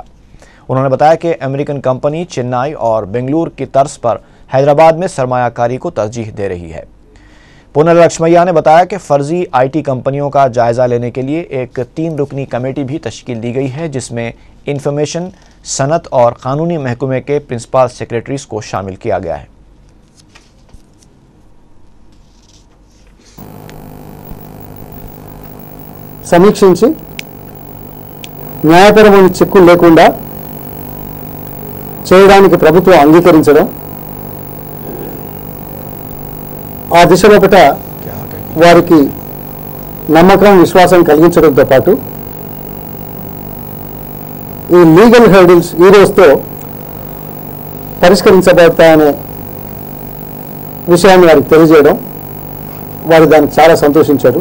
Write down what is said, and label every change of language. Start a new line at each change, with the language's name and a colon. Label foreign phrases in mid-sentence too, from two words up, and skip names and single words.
Urdu: انہوں نے بتایا کہ
English: American company
Urdu: چنئی اور بنگلور کی طرز پر حیدرآباد میں سرمایہ کاری کو ترجیح دے رہی ہے۔ پونالا لکشمیا نے بتایا کہ فرضی آئی ٹی کمپنیوں کا جائزہ لینے کے لیے ایک 3 رکنی کمیٹی بھی تشکیل دی گئی ہے، جس میں انفارمیشن، صنعت اور قانونی محکمے کے
English: principal secretaries
Urdu: کو شامل کیا گیا ہے۔
Telugu: సమీక్షించి న్యాయపరమైన చిక్కులు లేకుండా చేయడానికి ప్రభుత్వం అంగీకరించడం, ఆ దిశలోపట వారికి నమ్మకం, విశ్వాసం కలిగించడంతో పాటు ఈ
English: legal hurdles
Telugu: ఈ రోజుతో పరిష్కరించబడతాయనే విషయాన్ని వారికి తెలియజేయడం, వారు దానికి చాలా సంతోషించారు।